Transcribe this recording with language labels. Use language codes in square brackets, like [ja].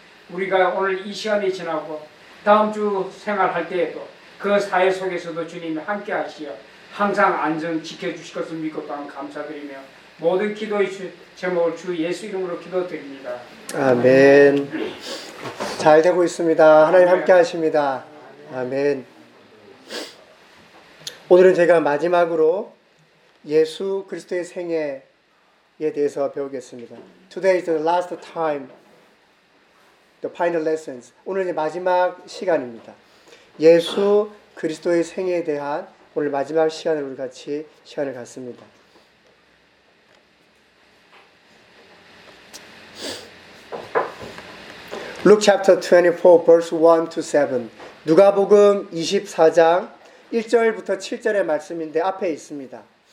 [ko] 우리가 오늘 이 시간이 지나고 다음 주 생활할 때에도 그 사회 속에서도 주님이 함께 하시어 항상 안전 지켜주실 것을 믿고 또한 감사드리며 모든 기도의 제목을 주 예수 이름으로 기도드립니다. 아멘. 잘 되고 있습니다. 하나님 함께 하십니다. 아멘. 오늘은 제가 마지막으로 예수 그리스도의 생애에 대해서 배우겠습니다. [en] Today is the last time, the final lessons. [ko] 오늘 이제 마지막 시간입니다. 예수 그리스도의 생애에 대한 오늘 마지막 시간을 우리 같이 시간을 갖습니다. [en] 루크 챕터 24 버스 1 to 7. [ko] 누가복음 24장 1절부터 7절의 말씀인데 앞에 있습니다.